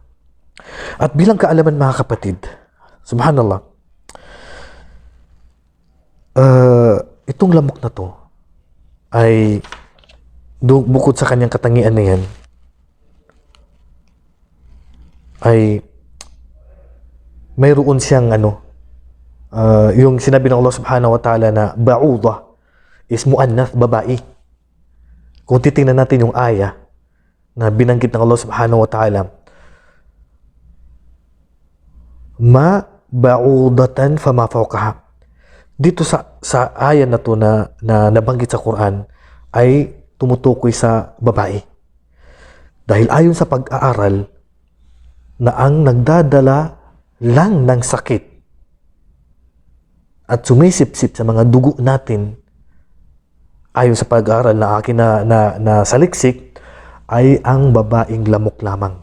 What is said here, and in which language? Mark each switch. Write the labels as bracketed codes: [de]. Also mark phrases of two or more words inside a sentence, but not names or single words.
[tl] At bilang kaalaman mga kapatid, subhanallah, itong lamok na to ay bukod sa kanyang katangian na yan ay mayroon siyang yung sinabi ng [ar] الله سبحانه وتعالى [tl] na [ar] بعوضة اسم مؤنث, [tl] babae. Kung titingnan natin yung aya na binanggit ng [ar] الله سبحانه وتعالى, ما بعوضة فما فوقها. [tl] Dito sa aya na to na nabanggit sa Quran ay tumutukoy sa babae. Dahil ayon sa pag-aaral na ang nagdadala lang ng sakit at sumisipsip sa mga dugo natin, ayon sa pag-aaral na akin na saliksik, ay ang babaeng lamok lamang.